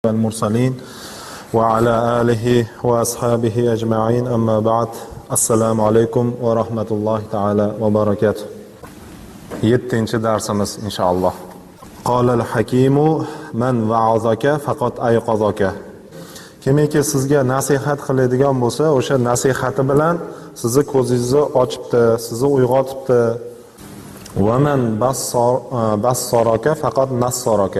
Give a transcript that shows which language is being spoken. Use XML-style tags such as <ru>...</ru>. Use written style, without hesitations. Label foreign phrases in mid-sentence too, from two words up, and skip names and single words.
<ar>المرسلين وعلى آله وأصحابه أجمعين أما بعد السلام عليكم ورحمة الله تعالى وبركاته.</ar> <uz>Yettinchi darsimiz inshaalloh.</uz> <ar>قال الحكيم من وعظك فقد أيقظك.</ar> <uz>Kimiki sizga nasihat qiladigan bo'lsa, o'sha nasihati bilan sizni ko'zingizni ochibdi, sizni uyg'otibdi.</uz> <ar>ومن بصرك فقد نصرك.</ar>